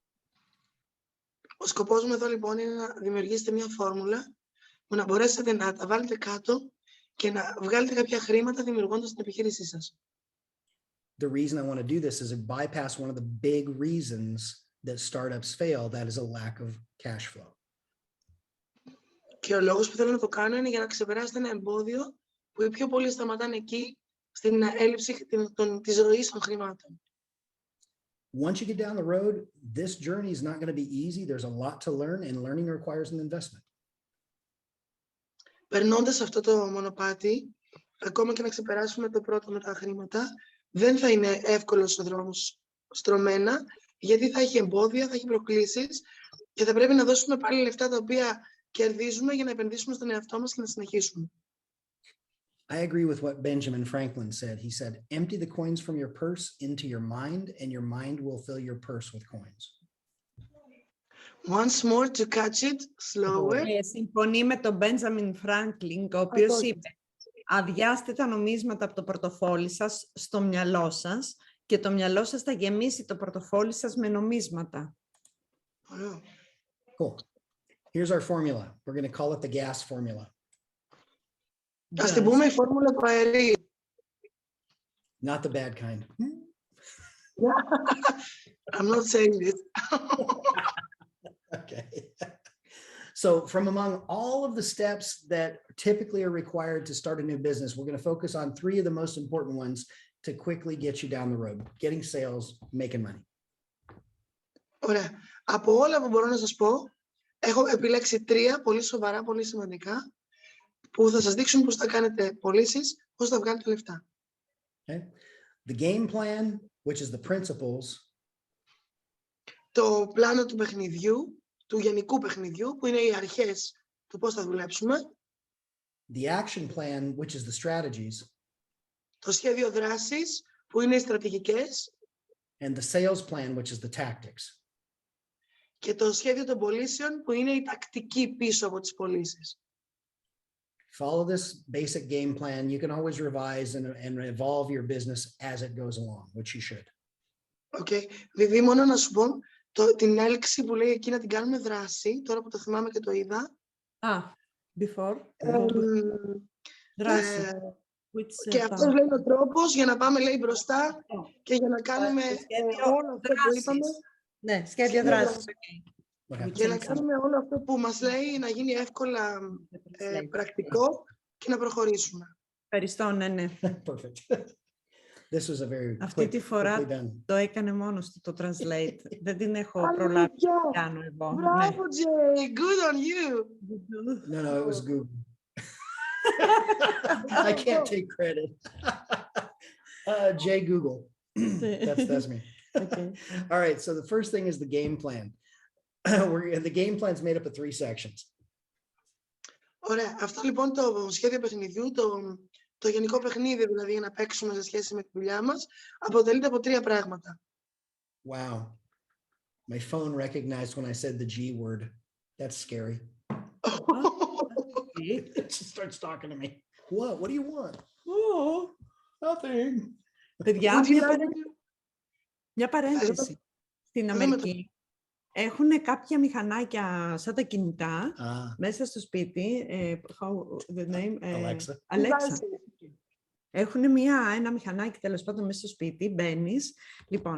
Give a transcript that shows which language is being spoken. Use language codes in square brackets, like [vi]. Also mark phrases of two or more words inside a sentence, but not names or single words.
[el] Ο σκοπός μου εδώ λοιπόν είναι να δημιουργήσετε μια φόρμουλα που να μπορέσετε να τα βάλετε κάτω και να βγάλετε κάποια χρήματα δημιουργώντας την επιχείρησή σας. [en] The reason I want to do this is to bypass one of the big reasons that startups fail, that is a lack of cash flow. [el] Και ο λόγος που θέλω να το κάνω είναι για να ξεπεράσετε ένα εμπόδιο που οι πιο πολλοί σταματάνε εκεί, στην έλλειψη της ροής των χρημάτων. [en] Once you get down the road, this journey is not going to be easy. There's a lot to learn, and learning requires an investment. [el] Περνώντας αυτό το μονοπάτι, ακόμα και να ξεπεράσουμε το πρώτο με τα χρήματα, δεν θα είναι εύκολος ο δρόμος στρωμένα, γιατί θα έχει εμπόδια, θα έχει προκλήσεις και θα πρέπει να δώσουμε πάλι λεφτά τα οποία κερδίζουμε για να επενδύσουμε στον εαυτό μας και να συνεχίσουμε. [en] I agree with what Benjamin Franklin said. He said, empty the coins from your purse into your mind, and your mind will fill your purse with coins. Once more to catch it slower. [el] Συμφωνεί με τον Benjamin Franklin, ο οποίος είπε, αδειάστε τα νομίσματα από το πορτοφόλι σας στο μυαλό σας και το μυαλό σας θα γεμίσει το πορτοφόλι σας με νομίσματα. [en] Cool. Here's our formula. We're going to call it the gas formula. [el] Ας την πούμε η φόρμουλα του αερίου. [en] Not the bad kind. I'm not saying it. Okay. So from among all of the steps that typically are required to start a new business, we're going to focus on 3 of the most important ones to quickly get you down the road, getting sales, making money. [el] Ωραία. Από όλα που μπορώ να σας πω, έχω επιλέξει 3 πολύ σοβαρά, πολύ σημαντικά, που θα σας δείξουν πώς θα κάνετε πωλήσεις, πώς θα βγάλετε λεφτά. [en] Okay. The game plan, which is the principles. [el] Το πλάνο του παιχνιδιού, του γενικού παιχνιδιού, που είναι οι αρχές του πώς θα δουλέψουμε. [en] The action plan, which is the strategies. [el] Το σχέδιο δράσης, που είναι οι στρατηγικές. [en] And the sales plan, which is the tactics. [el] Και το σχέδιο των πωλήσεων, που είναι η τακτική πίσω από τις πωλήσεις. [en] Follow this basic game plan. You can always revise and evolve your business as it goes along, which you should. Okay. [el] Βιβί, μόνο να σου πω την έλξη που λέει εκεί να την κάνουμε δράση, τώρα που το θυμάμαι και το είδα. Before. Δράση. Και αυτός λέει ο τρόπος για να πάμε, λέει, μπροστά και για να κάνουμε όλο αυτό που είπαμε. Ναι, σχέδιο δράσης. Για να κάνουμε όλο αυτό που μας λέει να γίνει εύκολα πρακτικό και να προχωρήσουμε. Ευχαριστώ, ναι. [en] This was a very [el] αυτή τη φορά το έκανε μόνος του το translate. Δεν την έχω προλάβει να κάνω εγώ. Μπράβο, [en] Jay! Good on you! No, it was Google. I can't take credit. Jay Google. That's me. Okay. All right, so the first thing is the game plan. The game plan is made up of 3 sections. [el] Ωραία. Αυτό λοιπόν το σχέδιο παιχνιδιού, το γενικό παιχνίδι δηλαδή για να παίξουμε σε σχέση με τη δουλειά μας, αποτελείται από 3 πράγματα. [en] Wow. My phone recognized when I said the G word. That's scary. It just starts talking to me. What? What do you want? Oh, nothing. [el] Παιδιά, μια παρένθεση. Στην Αμερική έχουν κάποια μηχανάκια σαν τα κινητά μέσα στο σπίτι. Alexa. Έχουν ένα μηχανάκι τέλος πάντων μέσα στο σπίτι.